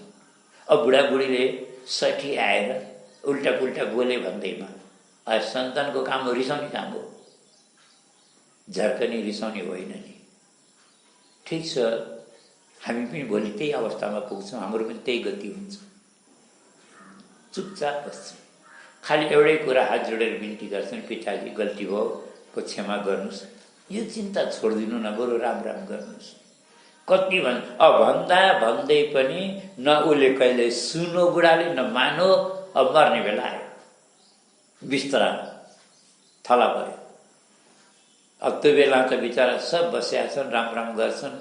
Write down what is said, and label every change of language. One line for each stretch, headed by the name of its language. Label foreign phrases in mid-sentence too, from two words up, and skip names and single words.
Nepali: अब बुढाबुढीले 60 आएर उल्टा पुल्टा बोले भन्दैमा सन्तानको काम हो, रिसाउने काम हो, झर्कने रिसाउने होइन नि। ठिक छ, हामी पनि भोलि त्यही अवस्थामा पुग्छौँ, हाम्रो पनि त्यही गति हुन्छ। चुपचाप बस्छ। खालि एउटै कुरा हात जोडेर बिन्ती गर्छन्, पिताजी गल्ती भयो, को क्षमा गर्नुहोस्। यो चिन्ता छोडिदिनु न, बरु राम राम गर्नुहोस्। कति भन्दा भन्दै पनि न उसले कहिले सुनो बुढाले, न मानो। अब मर्ने बेला आयो, बिस्तरा थला पऱ्यो। अब त्यो बेला त बिचरा सब बसिया छन्, राम राम गर्छन्।